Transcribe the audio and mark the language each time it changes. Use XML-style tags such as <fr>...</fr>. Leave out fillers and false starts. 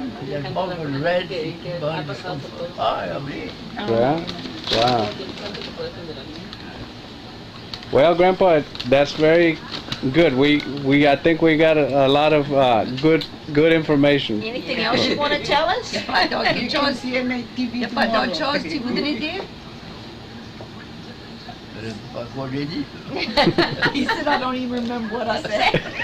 <en>That mark was red, burned from high, I believe. Yeah? Wow. Well, Grandpa, that's very good. I think we got a lot of good information. Anything else you want to tell us?</en> <fr>Il n'y a pas d'autre chose. Il n'y a pas d'autre chose que tu voudrais dire? Pas quoi j'ai dit.</fr> <en>He said, I don't even remember what I said.</en>